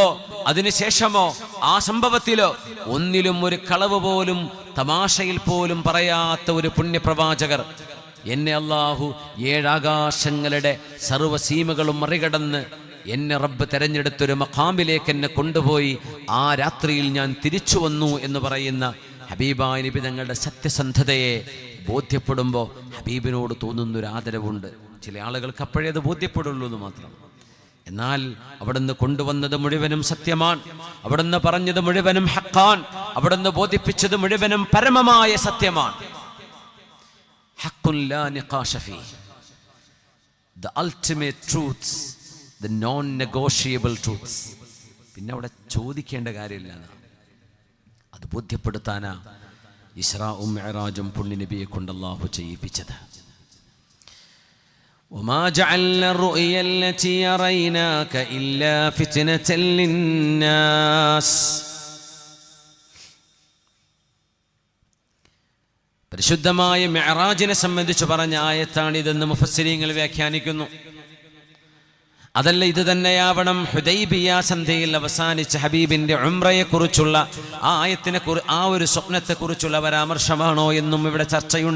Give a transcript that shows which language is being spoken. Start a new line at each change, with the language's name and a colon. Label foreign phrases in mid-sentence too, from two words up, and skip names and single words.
Malayalam: അതിനുശേഷമോ ആ സംഭവത്തിലോ ഒന്നിലും ഒരു കളവ് പോലും തമാശയിൽ പോലും പറയാത്ത ഒരു പുണ്യപ്രവാചകർ, എന്നെ അല്ലാഹു 7 ആകാശങ്ങളുടെ സർവ്വസീമകളും മറികടന്ന് എന്നെ റബ്ബ് തെരഞ്ഞെടുത്തൊരു മഖാമിലേക്ക് എന്നെ കൊണ്ടുപോയി, ആ രാത്രിയിൽ ഞാൻ തിരിച്ചു വന്നു എന്ന് പറയുന്ന ഹബീബായ നബി തങ്ങളുടെ സത്യസന്ധതയെ ബോധ്യപ്പെടുമ്പോൾ ഹബീബിനോട് തോന്നുന്നൊരു ആദരവുണ്ട്. ചില ആളുകൾക്ക് അപ്പോഴേ അത് ബോധ്യപ്പെടുള്ളൂ എന്ന് മാത്രം. എന്നാൽ അവിടുന്ന് കൊണ്ടുവന്നത് മുഴുവനും സത്യമാണ്, അവിടുന്ന് പറഞ്ഞത് മുഴുവനും ഹഖാൻ, അവിടുന്ന് ബോധിപ്പിച്ചത് മുഴുവനും പരമമായ സത്യമാണ്.
Arabic: حق لا نقاش في,
English: the ultimate truths, the non-negotiable truths.
Malayalam: പിന്നെ അവിടെ ചോദിക്കേണ്ട കാര്യമില്ല. അത് ബോധ്യപ്പെടുത്താനാ ഇസ്രാഉം മിഅ്റാജും പുണ്യനബിയെ കൊണ്ട് അല്ലാഹു ചെയ്യിപ്പിച്ചത്.
Arabic: وما جعلنا الرؤيا التي أريناك إلا فتنة للناس.
Malayalam: പരിശുദ്ധമായ മിഅ്റാജിനെ സംബന്ധിച്ച് പറഞ്ഞ ആയത്താണിതെന്ന് മുഫസ്സിരീങ്ങൾ വ്യാഖ്യാനിക്കുന്നു. അതല്ല, ഇത് തന്നെയാവണം ഹുദൈബിയ സന്ധിയിൽ അവസാനിച്ച ഹബീബിന്റെ ഉംറയെക്കുറിച്ചുള്ള ആ ആയത്തിനെ ആ ഒരു സ്വപ്നത്തെക്കുറിച്ചുള്ള പരാമർശമാണോ എന്നും ഇവിടെ ചർച്ചയുണ്ട്.